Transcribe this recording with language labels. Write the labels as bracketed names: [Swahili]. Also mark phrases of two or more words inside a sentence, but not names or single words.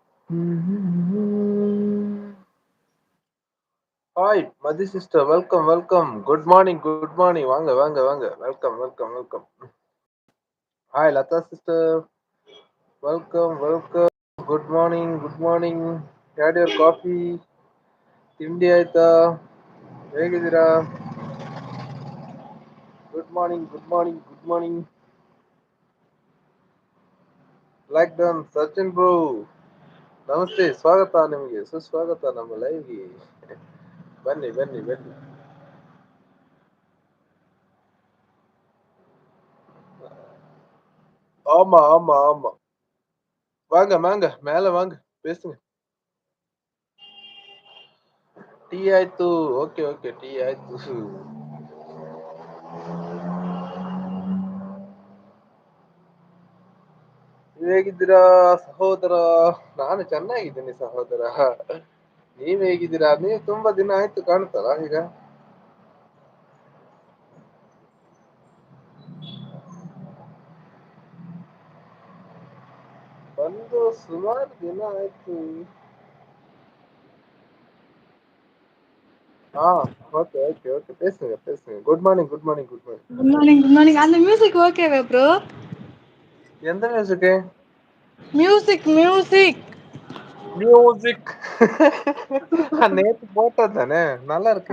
[English] Hi Mathi sister, welcome welcome. good morning, good morning. [Tamil] வாங்க வாங்க வாங்க. [English] welcome welcome welcome. Hi Latha sister, welcome welcome. Good morning good morning. Had your coffee? [Kannada] ತಿಂಡಿ ಆಯ್ತಾ? ಹೇಗಿದ್ದೀರಾ? [English] good morning good morning good morning. like done [Kannada] ಸಚಿನ್ ಬ್ರೋ, ನಮಸ್ತೆ, ಸ್ವಾಗತ ನಿಮಗೆ, ಸುಸ್ವಾಗತ ನಮ್ಮ ಲೈವ್ಗೆ. ಬನ್ನಿ ಬನ್ನಿ ಬನ್ನಿ. [Tamil] ஆமா ஆமா ஆமா. வாங்க வாங்க, மேல வாங்க, பேசுங்க. [Kannada] ಟೀ ಆಯ್ತು. [English] okay okay, [Kannada] ಟೀ ಆಯ್ತು. ಹೇಗಿದ್ದೀರಾ ಸಹೋದರ? ನಾನು ಚೆನ್ನಾಗಿದ್ದೀನಿ ಸಹೋದರ. ನೀವ್ ಹೇಗಿದ್ದೀರಾ? ನೀವು ತುಂಬಾ ದಿನ ಆಯ್ತು ಕಾಣ್ತಲ್ಲ ಈಗ. ಬಂದು ಸುಮಾರು ದಿನ ಆಯ್ತು. [Tamil] ஆ [English] okay okay okay, [Tamil] பேசுங்க பேசுங்க. [English] good morning good morning good morning. good morning good morning. [Tamil] அந்த மியூசிக் ஓகேவா ப்ரோ? எந்த மியூசிக்கு? [English] music music. [Tamil] மியூசிக். நேத்து போட்டது தானே, நல்லா இருக்கு.